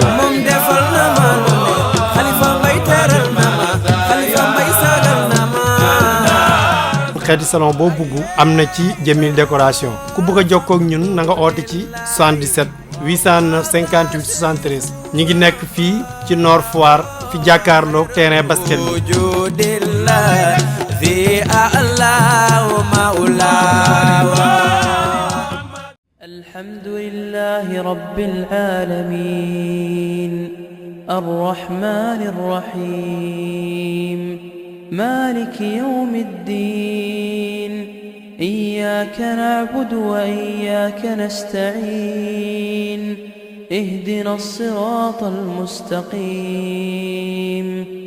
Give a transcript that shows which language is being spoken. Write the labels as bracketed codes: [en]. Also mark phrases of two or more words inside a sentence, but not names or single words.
[wo] moom defal na ma lu ne xalifa mbay teral na ma xalifa mbay sagal na ma. xeeti salon boo bugg am na ci Jamil décoration ku bëgg a jokkoo ak ñun na nga oote ci 77 809 58 73 ñu ngi nekk fii ci Nord Foire fi jàkkaarloog terrain basket bi. [ar] وجود الله في الأعلى والمولى. الحمد لله رب العالمين الرحمن الرحيم مالك يوم الدين إياك نعبد وإياك نستعين اهدنا الصراط المستقيم